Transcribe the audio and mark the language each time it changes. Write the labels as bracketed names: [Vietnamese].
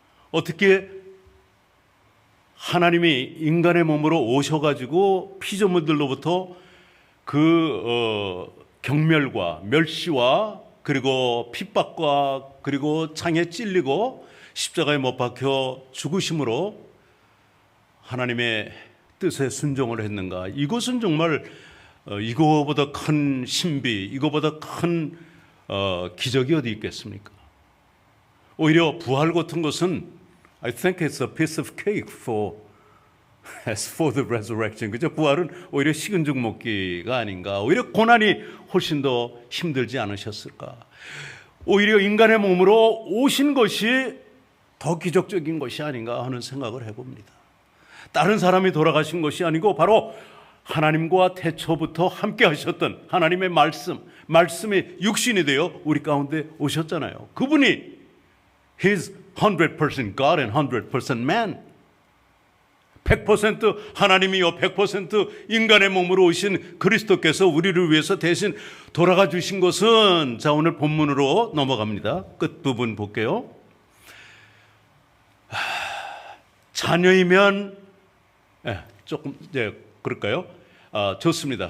[Korean] 어떻게 하나님이 인간의 몸으로 오셔가지고 피조물들로부터 그 경멸과 멸시와 그리고 핍박과 그리고 창에 찔리고 십자가에 못 박혀 죽으심으로 하나님의 뜻에 순종을 했는가? 이것은 정말 이거보다 큰 신비, 이거보다 큰 기적이 어디 있겠습니까? 오히려 부활 같은 것은 [English] I think it's a piece of cake as for the resurrection. [Korean] 그죠? 부활은 오히려 식은 죽 먹기가 아닌가? 오히려 고난이 훨씬 더 힘들지 않으셨을까? 오히려 인간의 몸으로 오신 것이 더 기적적인 것이 아닌가 하는 생각을 해봅니다. 다른 사람이 돌아가신 것이 아니고 바로 하나님과 태초부터 함께 하셨던 하나님의 말씀이 육신이 되어 우리 가운데 오셨잖아요. 그분이 [English] He's 100% God and 100% man. [Korean] 100% 하나님이요 100% 인간의 몸으로 오신 그리스도께서 우리를 위해서 대신 돌아가 주신 것은, 자, 오늘 본문으로 넘어갑니다. 끝부분 볼게요. 자녀이면 조금 이제 그럴까요? 좋습니다.